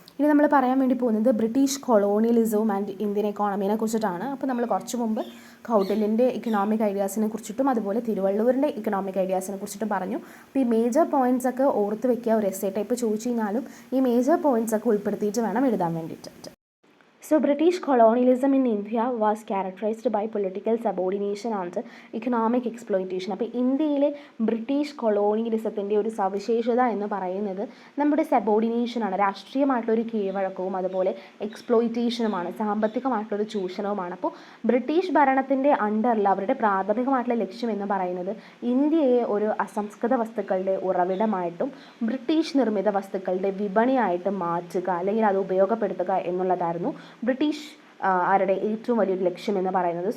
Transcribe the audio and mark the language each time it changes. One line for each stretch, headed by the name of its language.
Malayalam: ഇനി നമ്മൾ പറയാൻ വേണ്ടി പോകുന്നത് ബ്രിട്ടീഷ് കൊളോണിയലിസവും ആൻഡ് ഇന്ത്യൻ എക്കോണമീനെ കുറിച്ചിട്ടാണ്. അപ്പോൾ നമ്മൾ കുറച്ച് മുമ്പ് കൗട്ടില്യൻ്റെ ഇക്കണോമിക് ഐഡിയാസിനെ കുറിച്ചിട്ടും അതുപോലെ തിരുവള്ളുവറിൻ്റെ ഇക്കണോമിക് ഐഡിയാസിനെ കുറിച്ചിട്ടും പറഞ്ഞു. അപ്പോൾ ഈ മേജർ പോയിൻറ്റ്സ് ഒക്കെ ഓർത്ത് വെക്കുക. ഒരു എസ്സേ ടൈപ്പ് ചോദിച്ചു കഴിഞ്ഞാലും ഈ മേജർ പോയിൻറ്റ്സ് ഒക്കെ ഉൾപ്പെടുത്തിയിട്ട് വേണം എഴുതാൻ വേണ്ടിയിട്ട്.
English: So British colonialism in India was characterized by political subordination and economic exploitation.
Malayalam: അപ്പോൾ ഇന്ത്യയിലെ ബ്രിട്ടീഷ് കൊളോണിയലിസത്തിൻ്റെ ഒരു സവിശേഷത എന്ന് പറയുന്നത് നമ്മുടെ സബോർഡിനേഷനാണ്, രാഷ്ട്രീയമായിട്ടുള്ളൊരു കീഴ്വഴക്കവും അതുപോലെ എക്സ്പ്ലോയിറ്റേഷനുമാണ്, സാമ്പത്തികമായിട്ടുള്ളൊരു ചൂഷണവുമാണ്. അപ്പോൾ ബ്രിട്ടീഷ് ഭരണത്തിൻ്റെ അണ്ടറിൽ അവരുടെ പ്രാഥമികമായിട്ടുള്ള ലക്ഷ്യം എന്ന് പറയുന്നത് ഇന്ത്യയെ ഒരു അസംസ്കൃത വസ്തുക്കളുടെ ഉറവിടമായിട്ടും ബ്രിട്ടീഷ് നിർമ്മിത വസ്തുക്കളുടെ വിപണിയായിട്ടും മാറ്റുക, അല്ലെങ്കിൽ അത് ഉപയോഗപ്പെടുത്തുക എന്നുള്ളതായിരുന്നു ബ്രിട്ടീഷ് അവരുടെ ഏറ്റവും വലിയൊരു ലക്ഷ്യം എന്ന് പറയുന്നത്.